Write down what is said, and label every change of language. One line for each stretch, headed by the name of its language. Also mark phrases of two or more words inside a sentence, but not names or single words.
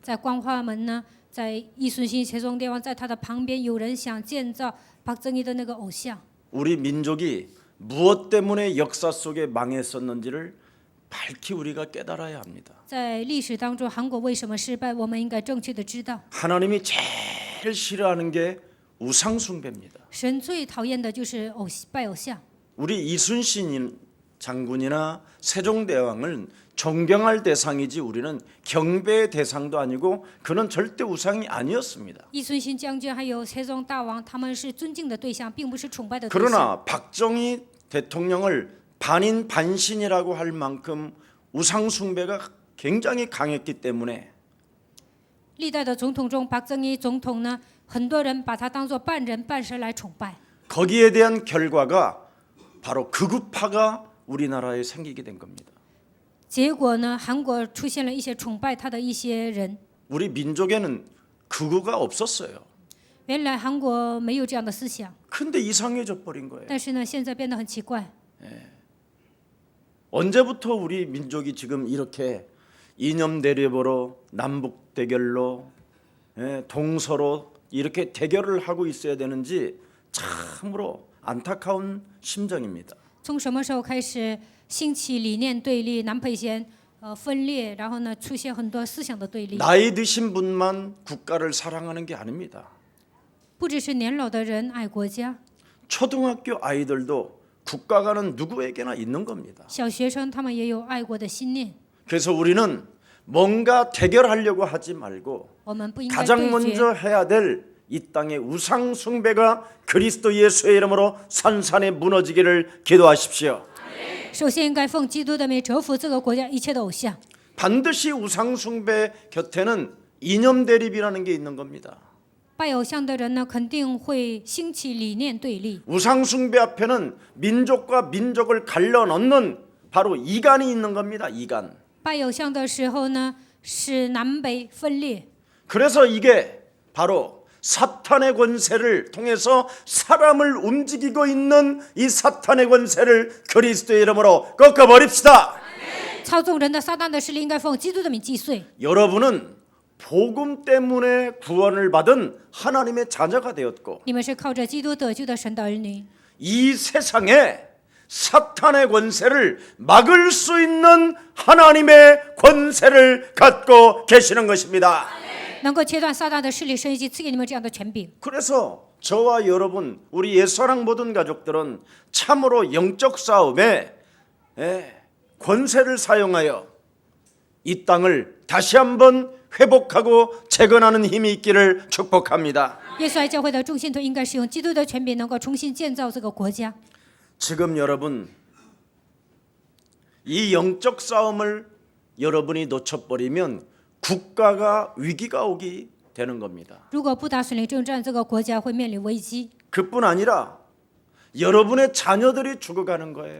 Chinese: 在光化门呢，在义顺新세종대왕在他的旁边，有人想建造朴正义的那个偶像。
Korean: 우리 민족이 무엇 때문에 역사 속에 망했었는지를 밝히 우리가 깨달아야 합니다.
Chinese: 在历史当中，韩国为什么失败？我们应该正确的知道，
Korean: 하나님이 제일 싫어하는 게 우상 숭배입니다.
Chinese: 神最讨厌的就是拜偶像。
Korean: 우리 이순신 장군이나 세종대왕은 존경할 대상이지 우리는 경배의 대상도 아니고 그는 절대 우상이 아니었습니다.
Chinese: 义顺新将军还有세종大王，他们是尊敬的对象，并不是崇拜的对象。
Korean: 그러나 박정희 대통령을 반인 반신이라고 할 만큼 우상 숭배가 굉장히 강했기 때문에
Chinese: 历代的总统中，朴正义总统呢，很多人把他当作半人半神来崇拜。
Korean: 거기에 대한 결과가 바로 극우파가 우리나라에 생기게 된 겁니다.
Chinese: 结果呢，韩国出现了一些崇拜他的一些人。
Korean: 우리 민족에는 극우가 없었어요.
Chinese: 原来韩国没有这样的思想，
Korean: 근데 이상해져 버린 거예요.
Chinese: 但是呢，现在变得很奇怪。
Korean: 언제부터 우리 민족이 지금 이렇게 이념 대립으로 남북 대결로 동서로 이렇게 대결을 하고 있어야 되는지 참으로 안타까운 심정입니다.
Chinese: 从什么时候开始兴起理念对立、南北线分裂，然后呢，出现很多思想的对立？
Korean: 나이 드신 분만 국가를 사랑하는 게 아닙니다.
Chinese: 不只是年老的人爱国家，
Korean: 초등학교 아이들도 국가가는 누구에게나 있는 겁니다.
Chinese: 小学生他们也有爱国的心念。
Korean: 그래서 우리는 뭔가 대결하려고 하지 말고
Chinese: 我们不应该
Korean: 가장
Chinese: 对决，
Korean: 먼저 해야 될 이 땅의 우상 숭배가 그리스도 예수의 이름으로 산산에 무너지기를 기도하십시오.
Chinese: 首先应该奉基督的名折服这个国家一切的偶像。
Korean: 반드시 우상 숭배 곁에는 이념 대립이라는 게 있는 겁니다.
Chinese: 拜偶像的人呢，肯定会兴起理念对立。
Korean: 우상 숭배 앞에는 민족과 민족을 갈라 넣는 바로 이간이 있는 겁니다. 이간.
Chinese: 拜偶像的时候呢，使南北分裂。
Korean: 그래서 이게 바로 사탄의 권세를 통해서 사람을 움직이고 있는 이 사탄의 권세를 그리스도의 이름으로 꺾어버립시다.
Chinese: 操纵人的撒旦的势力，应该奉基督的名击碎。
Korean: 여러분은 복음 때문에 구원을 받은 하나님의 자녀가 되었고
Chinese: 你们是靠着基督得救的神的儿女。
Korean: 이 세상에 사탄의 권세를 막을 수 있는 하나님의 권세를 갖고 계시는 것입니다.
Chinese: 能够切断撒旦的势力，神已经赐给你们这样的权柄。
Korean: 그래서 저와 여러분, 우리 옛사랑 모든 가족들은 참으로 영적 싸움에 권세를 사용하여 이 땅을 다시 한번 회복하고 재건하는 힘이 있기를 축복합니다.
Chinese: 耶稣爱教会的众信徒应该使用基督的权柄，能够重新建造这个国家。
Korean: 지금 여러분, 이 영적 싸움을 여러분이 놓쳐버리면 국가가 위기가 오게 되는 겁니다.
Chinese: 如果不打属灵征战，这个国家会面临危机，
Korean: 그뿐 아니라 여러분의 자녀들이 죽어가는 거예요.